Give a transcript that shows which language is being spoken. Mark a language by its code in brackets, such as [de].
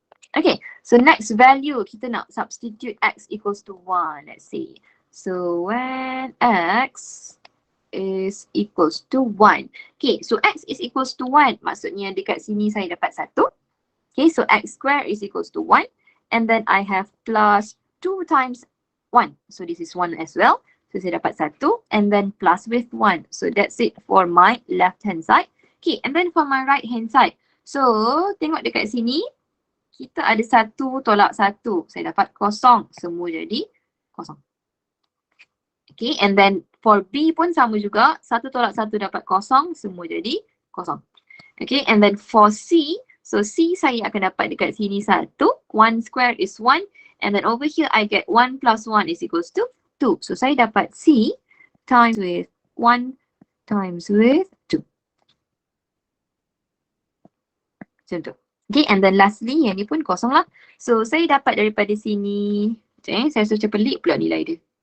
[en] Okay, so next value [ms] kita nak [en] substitute X equals to 1, let's say. So when X is equals to 1. Okay, so X is equals to 1. [ms] Maksudnya dekat sini saya dapat 1. [en] Okay, so X square is equals to 1. And then I have plus 2 times 1. So this is 1 as well. So [ms] saya dapat [en] 1. And then plus with 1. So that's it for my left hand side. Okay, and then for my right hand side. So [ms] tengok dekat sini. Kita ada 1 tolak 1. Saya dapat 0. Semua jadi 0. [en] Okay, and then for B [ms] pun sama juga. 1 tolak 1 dapat 0. Semua jadi 0. [en] Okay, and then for C, [ms] So C saya akan dapat dekat sini 1. [en] 1 square is 1. And then over here I get 1 plus 1 is equals to 2. So [ms] saya dapat [en] C times with 1 times with 2. [ms] Macam tu. [en] Okay, and then lastly [ms] yang ni pun kosong lah. So saya dapat daripada sini, saya suruh pelik pula nilai dia.